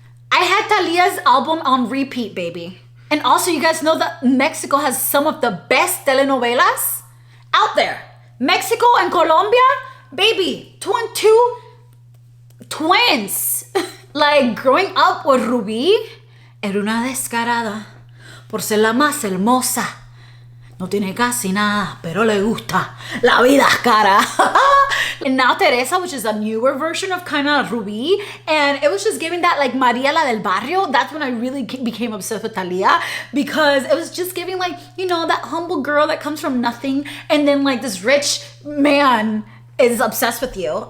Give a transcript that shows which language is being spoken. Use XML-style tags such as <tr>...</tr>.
<en>I had Thalia's album on repeat, baby. And also, you guys know that Mexico has some of the best telenovelas out there. Mexico and Colombia, baby, 2 and 2, twins. Like, growing up with Rubí,</en> <es>era una descarada por ser la más hermosa. No tiene casi nada, pero le gusta. La vida es cara.</es> <en>And now Teresa, which is a newer version of kind of Rubí, and it was just giving that like Maria la del Barrio. That's when I really became obsessed with Thalia, because it was just giving like, you know, that humble girl that comes from nothing, and then like this rich man is obsessed with you.</en>